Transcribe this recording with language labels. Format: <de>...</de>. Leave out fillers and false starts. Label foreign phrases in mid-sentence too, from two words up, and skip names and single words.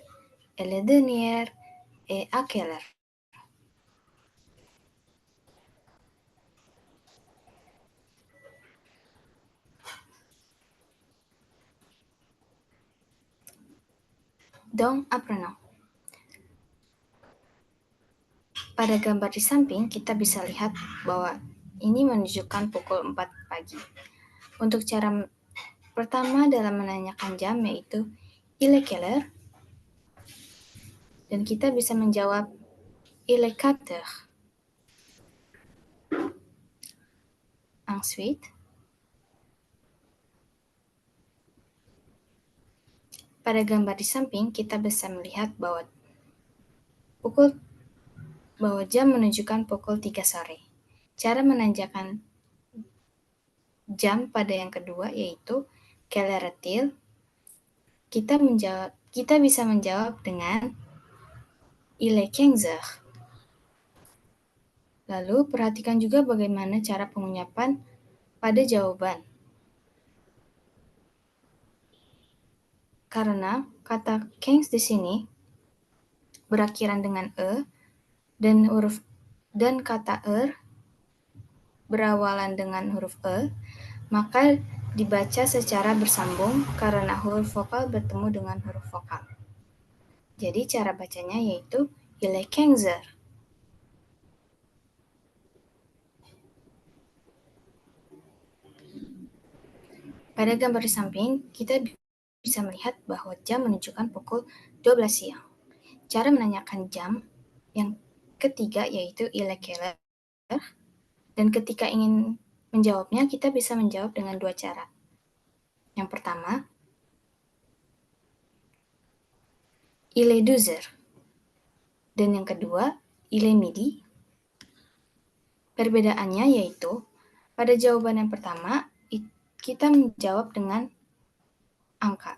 <fr>Et le dernier est à quelle heure? Donc, apprenons.</fr> <id>Pada gambar di samping, kita bisa lihat bahwa ini menunjukkan pukul 4 pagi. Untuk cara pertama dalam menanyakan jam yaitu</id> <fr>il est quelle heure?</fr> <id>Dan kita bisa menjawab</id> <fr>il est 4 heures.</fr> <id>Ensuite, pada gambar di samping kita bisa melihat bahwa jam menunjukkan pukul 3 sore. Cara menanyakan jam pada yang kedua yaitu</id> <fr>quelle heure est-il?</fr> <id>Kita bisa menjawab dengan</id> <fr>il est 15 heures.</fr> <id>Lalu perhatikan juga bagaimana cara pengucapan pada jawaban. Karena kata 15 di sini berakhiran dengan e dan kata berawalan dengan huruf e, maka dibaca secara bersambung karena huruf vokal bertemu dengan huruf vokal. Jadi cara bacanya yaitu</id> <fr>il est 15 heures.</fr> <id>Pada gambar di samping, kita bisa melihat bahwa jam menunjukkan pukul 12 siang. Cara menanyakan jam yang ketiga yaitu</id> <fr>il est quelle heure,</fr> <id>dan ketika ingin menjawabnya, kita bisa menjawab dengan dua cara. Yang pertama,</id> <fr>il est 12 heures.</fr> <id>Dan yang kedua,</id> <fr>il est midi.</fr> <id>Perbedaannya yaitu, pada jawaban yang pertama, kita menjawab dengan angka.</id>